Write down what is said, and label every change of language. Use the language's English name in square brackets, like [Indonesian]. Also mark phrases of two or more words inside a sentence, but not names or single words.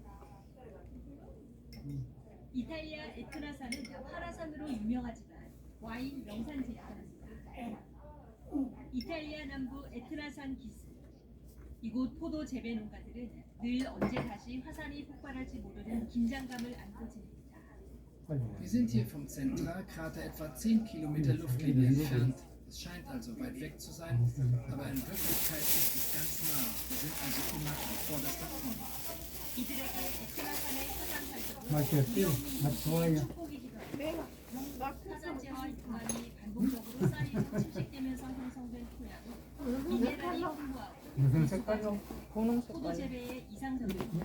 [Korean] 이탈리아 에트라산은 화라산으로 유명하지만 와인 명산지입니다. 이탈리아 남부 에트라산 기슭. 이곳 포도 재배 농가들은 늘 언제 다시 화산이 폭발할지 모르는 긴장감을 안고 지냅니다. [German] Wir sind hier vom Zentralkrater etwa 10 Kilometer Luftlinie entfernt. Es scheint also weit weg zu sein, aber in Wirklichkeit ist es ganz nah. Wir sind also immer an vorderster Front. [Korean] 이들에게 에트라산의 화산 활동은 맛있지? 맛 좋아요. 축복이기도 합니다. 화산재와 유황이 반복적으로 쌓이고 침식되면서 형성된 토양은 미네랄이 풍부하고 무슨 색깔로? 포도 재배에 이상적입니다.